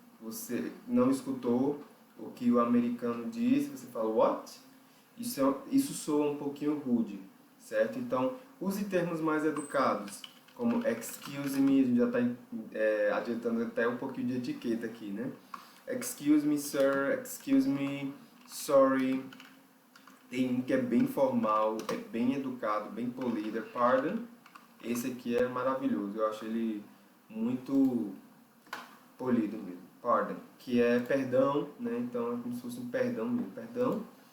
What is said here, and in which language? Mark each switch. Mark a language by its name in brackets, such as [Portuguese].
[Portuguese] Você não escutou o que o americano disse, você fala what? Isso soa um pouquinho rude, certo? Então, use termos mais educados, como [English] excuse me, [Portuguese] a gente já está adiantando até um pouquinho de etiqueta aqui, né? [English] Excuse me, sir, excuse me, sorry. [Portuguese] Tem um que é bem formal, é bem educado, bem polido, pardon. Esse aqui é maravilhoso, eu acho ele muito polido mesmo, pardon. Que é perdão, né? Então é como se fosse um perdão mesmo, perdão.